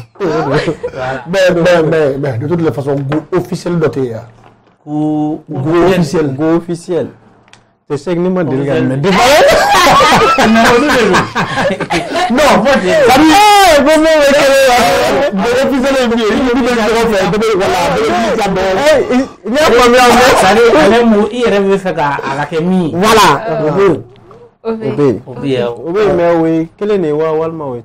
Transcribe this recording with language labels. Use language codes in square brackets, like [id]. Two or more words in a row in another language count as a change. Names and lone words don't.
[fr] Mais de toutes les façons go officiel [bm] dɔ tɛ yen [fr] go officiel c'est ce que [bm] ni ma deli ka mɛn non i yɛrɛ bɛ fɛ ka a ka kɛ min voilà o bɛ yen mais o ye kelen de ye wa walima o ye